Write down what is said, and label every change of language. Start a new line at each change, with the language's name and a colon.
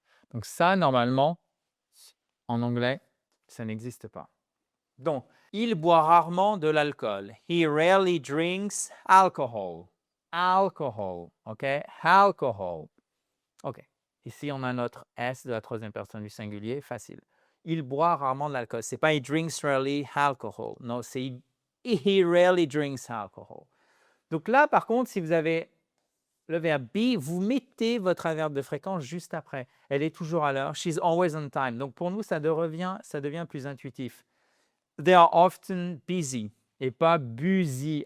French: Donc ça, normalement, en anglais, ça n'existe pas. Donc, il boit rarement de l'alcool.
English: He rarely drinks alcohol. Alcohol, OK? Alcohol. OK.
French: Ici, on a notre S de la troisième personne du singulier, facile. Il boit rarement de l'alcool. C'est pas
English: he drinks rarely alcohol.
French: Non, c'est
English: he rarely drinks alcohol.
French: Donc là, par contre, si vous avez le verbe be, vous mettez votre adverbe de fréquence juste après. Elle est toujours à l'heure.
English: She's always on time.
French: Donc pour nous, ça devient plus intuitif.
English: They are often busy
French: et pas
English: busy.